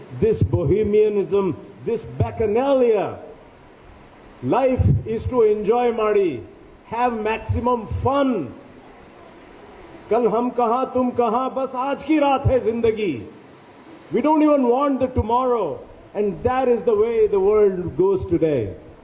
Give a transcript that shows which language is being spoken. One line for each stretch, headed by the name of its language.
English: This bohemianism, this bacchanalia. Life is to enjoy Madi, have maximum fun.
Urdu: کل ہم کہاں تم کہاں, بس آج کی رات ہے زندگی.
English: We don't even want the tomorrow, and that is the way the world goes today.